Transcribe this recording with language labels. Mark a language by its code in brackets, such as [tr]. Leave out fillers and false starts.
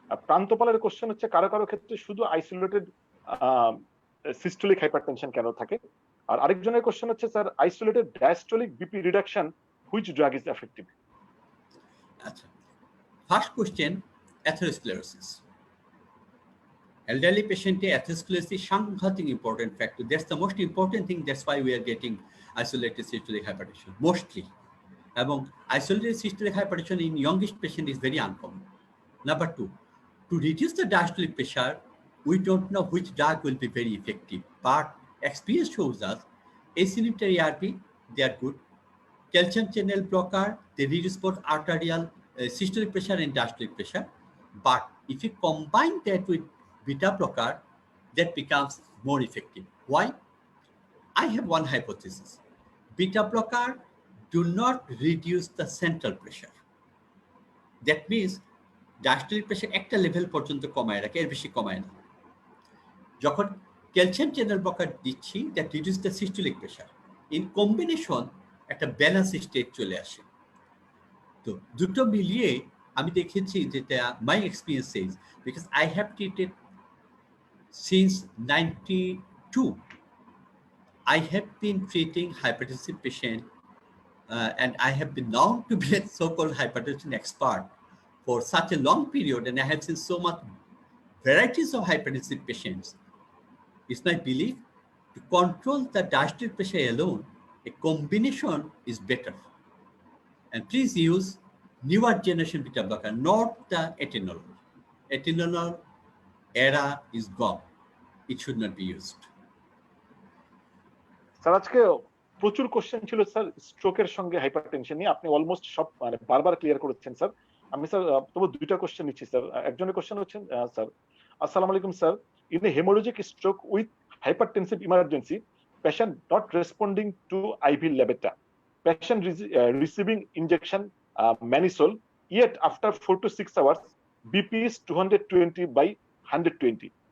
[bn] প্রান্তপালের question হচ্ছে কারো কারো ক্ষেত্রে শুধু আইসোলেটেড সিস্টোলিক হাইপারটেনশন কেন থাকে, আর আরেকজনের কোশ্চেন হচ্ছে sir isolated diastolic BP reduction which drug is effective. আচ্ছা, first question, atherosclerosis. [en] Elderly patient atherosclerosis সাংঘাতিক important factor. That's the most important thing. That's why we are getting isolated systolic hypertension mostly. এবং isolated systolic hypertension in youngest patient is very uncommon. Number 2, to reduce the diastolic pressure, we don't know which drug will be very effective. But experience shows us ACE inhibitor ARB, they are good. Calcium channel blocker, they reduce both arterial systolic pressure and diastolic pressure. But if you combine that with beta blocker, that becomes more effective. Why? I have one hypothesis. Beta blocker do not reduce the central pressure. That means diastolic pressure [bn] একটা level পর্যন্ত কমায় রাখে, এর বেশি কমায় না। যখন calcium channel blocker দিচ্ছি, [en] that reduce the systolic pressure. In combination [bn] একটা ব্যালেন্স স্টেট চলে আসে। তো দুটো মিলিয়ে আমি দেখেছি যেটা [en] my experience says, because I have treated since 92, I have been treating hypertensive patient and I have been known to be a so-called hypertension expert for such a long period, and I have seen so much varieties of hypertensive patients. It's my belief to control the diastolic pressure alone, a combination is better. And please use newer generation beta blocker, not the atenolol. Atenolol era is gone. It should not be used. [bn] Sir আজকে প্রচুর question ছিল sir স্ট্রোকের সঙ্গে hypertension নিয়ে, আপনি almost সব মানে বারবার ক্লিয়ার করেছেন স্যার। আমি স্যার তবু 2টা কোশ্চেন নিচ্ছি স্যার। একজনের কোশ্চেন হচ্ছে স্যার, আসসালামু আলাইকুম sir, [en] In a haemorrhagic stroke with hypertensive emergency, patient not responding to IV Levetta, patient receiving injection Manisol, yet after 4 to 6 hours BP is 220/120.